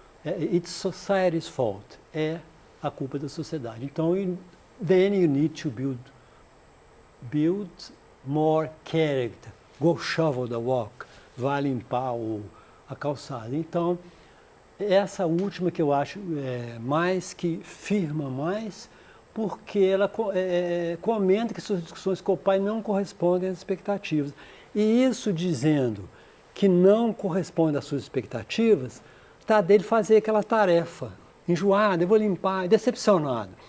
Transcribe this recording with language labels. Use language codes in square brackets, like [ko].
[en] It's society's fault, [pt] é a culpa da sociedade. [en] Então, then you need to build more character. Go shovel the walk, [pt] vai limpar a calçada. Então, essa última que eu acho mais que firma mais, porque ela comenta que suas discussões com o pai não correspondem às expectativas. E isso dizendo que não corresponde às suas expectativas, está dele fazer aquela tarefa, enjoado, eu vou limpar, decepcionado.